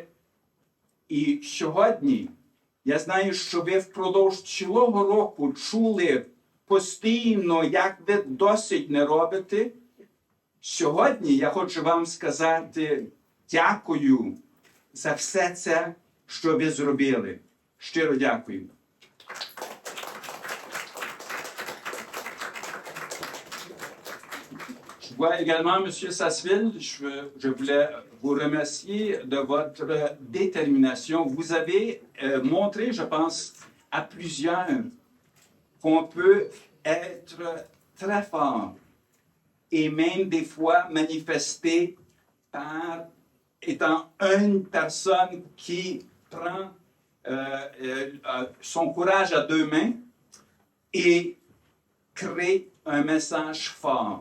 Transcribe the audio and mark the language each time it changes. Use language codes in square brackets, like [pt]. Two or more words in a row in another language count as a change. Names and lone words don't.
[uk] І сьогодні я знаю, що ви впродовж цілого року чули постійно, як ви досить не робите. Сьогодні я хочу вам сказати дякую за все це, що ви зробили. Щиро дякую. [fr] Je vois également M. Sasseville, je voulais vous remercier de votre détermination. Vous avez montré, je pense, à plusieurs qu'on peut être très fort et même des fois manifester par étant une personne qui prend son courage à deux mains et crée un message fort.